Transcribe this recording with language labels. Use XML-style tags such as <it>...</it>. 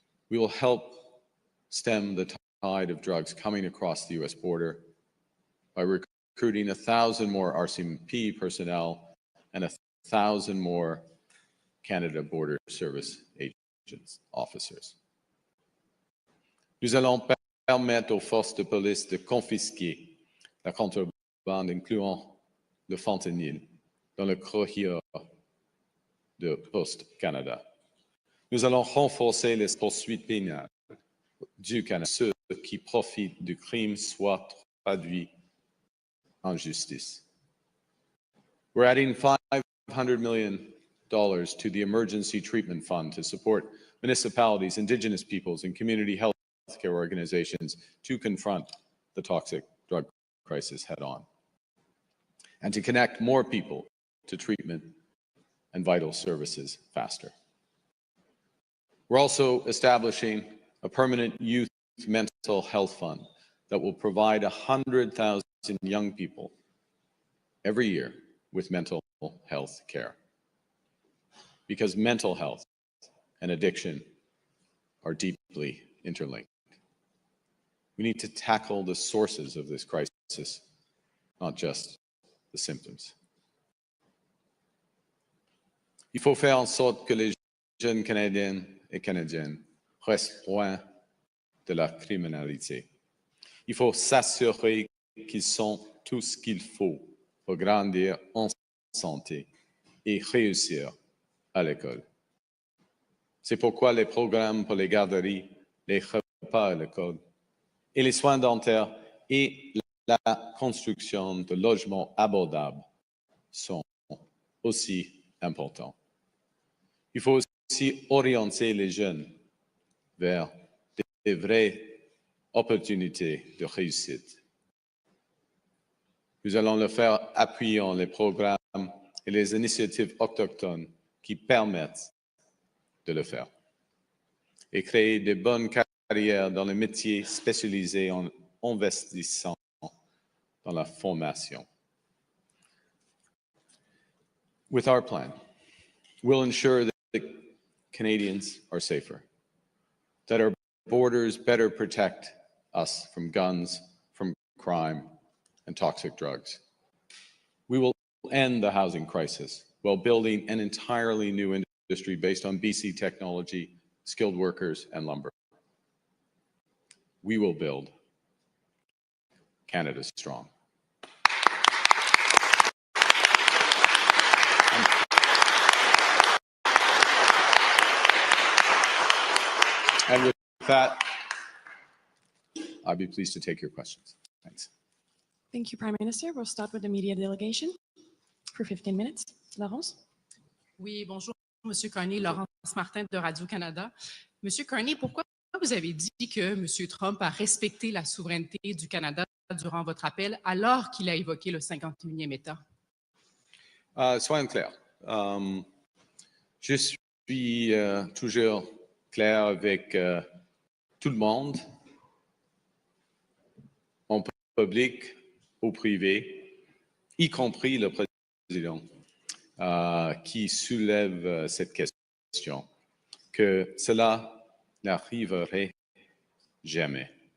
<en>We will help stem the tide of drugs coming across the US border by recruiting 1,000 more RCMP personnel and 1,000 more Canada Border Service agents, officers.</en> <fr>Nous allons permettre aux forces de police de confisquer la contrebande, incluant le fentanyl, dans le corridor de Post-Canada. Nous allons renforcer les poursuites pénales du Canada. Ceux qui profitent du crime soient traduits en justice.</fr> <en>We're adding $500 million to the Emergency Treatment Fund to support municipalities, Indigenous peoples, and community health care organizations to confront the toxic drug crisis head-on, and to connect more people to treatment and vital services faster. We're also establishing a permanent youth mental health fund that will provide 100,000 young people every year with mental health care. Because mental health and addiction are deeply interlinked. We need to tackle the sources of this crisis, not just the symptoms.</en> <fr>Il faut faire en sorte que les jeunes Canadiens et Canadiennes restent loin de la criminalité. Il faut s'assurer qu'ils ont tout ce qu'il faut pour grandir en santé et réussir à l'école. C'est pourquoi les programmes pour les garderies, les repas à l'école et les soins dentaires et la construction de logements abordables sont aussi importants. Il faut aussi orienter les jeunes vers des vraies opportunités de réussite. Nous allons le faire appuyant les programmes et les initiatives autochtones qui permettent de le faire et créer de bonnes carrières dans les métiers spécialisés en investissant dans la formation.</fr> <en>With our plan, we'll ensure that Canadians are safer, that our borders better protect us from guns, from crime, and toxic drugs. We will end the housing crisis while building an entirely new industry based on BC technology, skilled workers, and lumber. We will build Canada strong. And with that, I'd be pleased to take your questions. Thanks. Thank you, Prime Minister. We'll start with the media delegation for 15 minutes. Laurence?</en> <fr>Oui, bonjour, Monsieur Carney, Laurence Martin de Radio-Canada. Monsieur Carney, pourquoi vous avez dit que Monsieur Trump a respecté la souveraineté du Canada durant votre appel alors qu'il a évoqué le 51e État? Soyons clairs. Je suis toujours clair avec tout le monde, en public, au privé, y compris le président, qui soulève cette question, que cela n'arriverait jamais.</fr>